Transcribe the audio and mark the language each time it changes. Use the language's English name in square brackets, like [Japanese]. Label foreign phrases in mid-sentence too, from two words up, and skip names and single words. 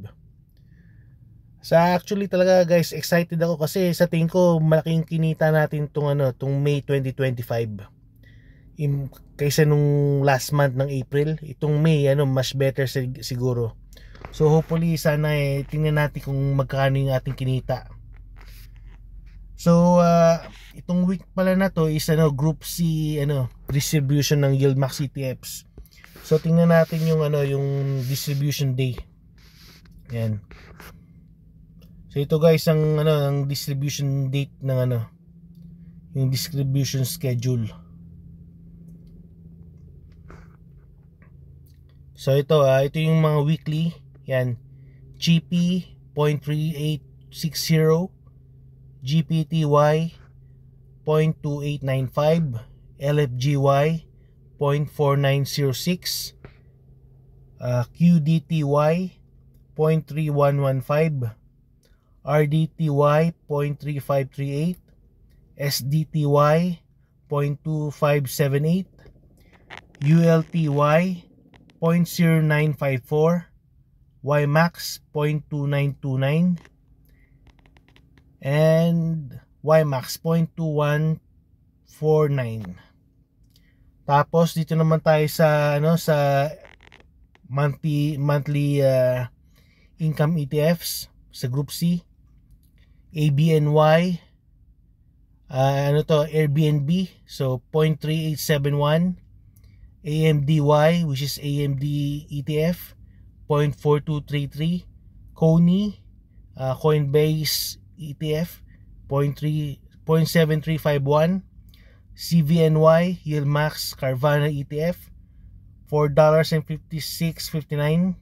[Filipino] Actually talaga guys, excited ako kasi sa tingin ko malaking kinita natin tong May 2025 kaysa nung [English] last month [Filipino] ng April. Itong May mas better siguro. So hopefully sana tingnan natin kung magkano yung ating kinita. So itong week pala na to [English] is Group C distribution [Filipino] ng Yieldmax ETFs. So tingnan natin yung yung [English] distribution day. [Filipino] Yan. So ito guys ang [English] distribution date [Filipino] ng yung [English] distribution schedule. [Filipino] So ito yung mga weekly, yan. GP 0.3860, GPTY 0.2895, LFGY 0.4906, QDTY 0.3115, RDTY 0.3538, SDTY 0.2578, ULTY 0.0954, YMAX 0.2929, and YMAX 0.2149. Tapos dito naman tayo sa sa [English] monthly income ETFs [Filipino] sa Group C. ABNY Airbnb, so 0.3871, AMDY [English] which is AMD ETF [Filipino] 0.4233, Coney Coinbase ETF 0.7351, CVNY Yieldmax Carvana ETF $4.5659.